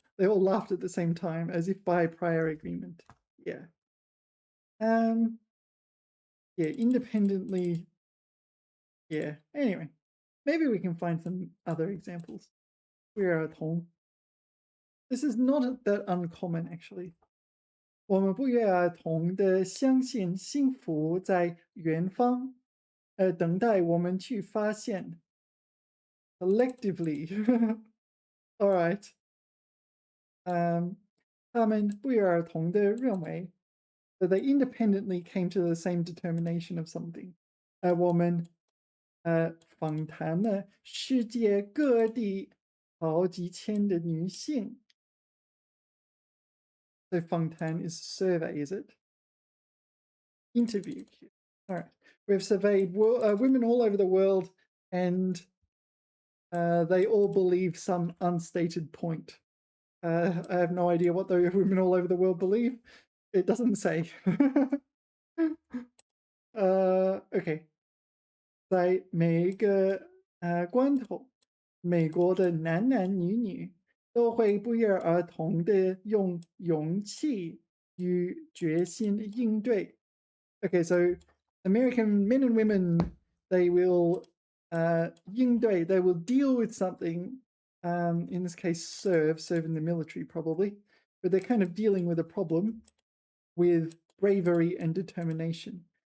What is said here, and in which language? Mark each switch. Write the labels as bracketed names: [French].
[English] They all laughed at the same time, as if by prior agreement. Yeah. Yeah, independently. Yeah. Anyway, maybe we can find some other examples. We are at home. This is not that uncommon, actually. [Chinese] 我们不约而同的相信幸福在远方，等待我们去发现。 Collectively. All right. 他们不约而同的认为 that they independently came to the same determination of something. 我们访谈了世界各地好几千的女性。 [English] So 访谈 is survey, is it? Interview. All right. We've surveyed women all over the world, and they all believe some unstated point. I have no idea what the women all over the world believe. It doesn't say. Okay. [Chinese] 在每一个关头，美国的男男女女都会不约而同的用勇气与决心应对 [English] Okay, so American men and women, they will 应对, they will deal with something, in this case serve in the military probably, but they're kind of dealing with a problem with bravery and determination.